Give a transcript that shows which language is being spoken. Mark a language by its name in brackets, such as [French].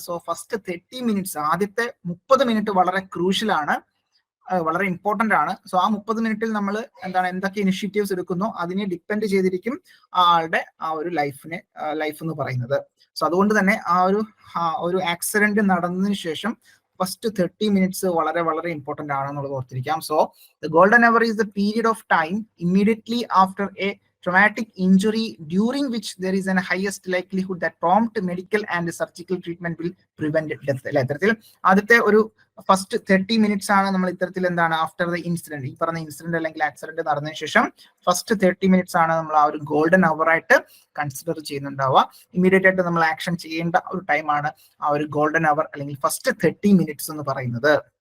[Malayalam] So first 30 minutes, ആദ്യത്തെ 30 minute വളരെ crucial ആണ്, വളരെ ഇമ്പോർട്ടന്റ് ആണ്. സോ ആ 30 മിനിറ്റിൽ നമ്മൾ എന്തൊക്കെ ഇനിഷ്യേറ്റീവ്സ് എടുക്കുന്നോ അതിനെ ഡിപ്പെൻഡ് ചെയ്തിരിക്കും ആളുടെ ആ ഒരു ലൈഫ് എന്ന് പറയുന്നത്. സോ അതുകൊണ്ട് തന്നെ ആ ഒരു ആക്സിഡന്റ് നടന്നതിന് ശേഷം ഫസ്റ്റ് 30 മിനിറ്റ്സ് വളരെ വളരെ ഇമ്പോർട്ടന്റ് ആണെന്നുള്ളത് ഓർത്തിരിക്കാം. [English] So the golden hour is the period of time immediately after a traumatic injury during which there is an highest likelihood that prompt medical and surgical treatment will prevent death. [Malayalam] അല്ലെ, ഇത്തരത്തിൽ ആദ്യത്തെ ഒരു first 30 minutes ആണ് നമ്മൾ ഇത്തരത്തിൽ [English] after the incident, [Malayalam] ഈ പറഞ്ഞ incident അല്ലെങ്കിൽ ആക്സിഡന്റ് നടന്നതിന് ശേഷം ഫസ്റ്റ് 30 മിനിറ്റ്സ് ആണ് നമ്മൾ ആ ഒരു ഗോൾഡൻ അവർ ആയിട്ട് കൺസിഡർ ചെയ്യുന്നുണ്ടാവുക. ഇമ്മീഡിയറ്റ് ആയിട്ട് നമ്മൾ ആക്ഷൻ ചെയ്യേണ്ട ഒരു ടൈമാണ് ആ ഒരു ഗോൾഡൻ അവർ അല്ലെങ്കിൽ ഫസ്റ്റ് 30 മിനിറ്റ്സ് എന്ന് പറയുന്നത്.